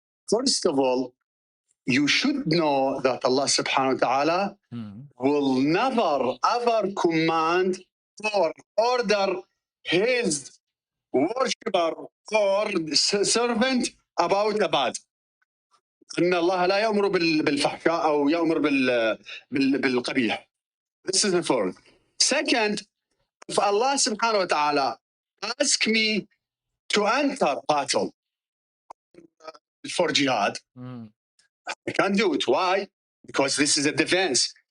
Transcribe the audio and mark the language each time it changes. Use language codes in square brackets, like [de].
[en] First of all, you should know that Allah subhanahu wa ta'ala will never ever command or order his worshipper or servant about a bad. [ar] ان الله لا يامر بالفحشاء او يامر بالقبيح. [en] This is the first. Second, if Allah subhanahu wa ta'ala ask me to enter battle for jihad, I can't do it. Why? Because this is a defense.